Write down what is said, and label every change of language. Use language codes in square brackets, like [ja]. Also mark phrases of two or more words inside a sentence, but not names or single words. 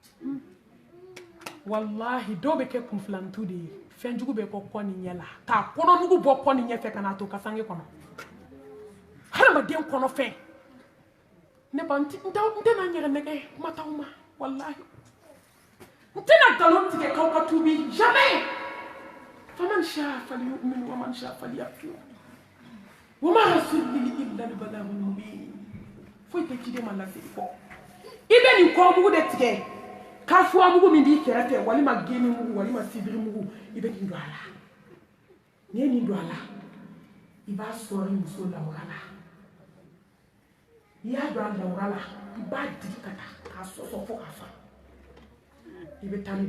[bm] walahi dɔw bɛ kɛ kunfilantu de ye fɛnjugu bɛ bɔ kɔ ni ɲɛ la k'a kɔnɔnugu bɔ kɔ ni ɲɛfɛ ka n'a to kasange kɔnɔ hadamaden kɔnɔfɛn ne ba n tɛna n yɛrɛ nɛgɛ kuma t'aw ma walahi n tɛna nkalon tigɛ k'aw ka tuubi jamais [ar] فمن شاء فليؤمن ومن شاء فليكفر وما الرسول إلا البلاغ المبين [bm] foyi tɛ ciden ma laseli kɔ i bɛ nin kɔrɔmugu de tigɛ kafuwa mugu min b'i kɛrɛfɛ walima geni mugu walima sibiri mugu i bɛ nin don a la n'i ye nin don a la i b'a sɔri muso lawura la n'i y'a don a lawura la i b'a digi ka taa k'a sɔsɔ fo k'a fa i bɛ taa ni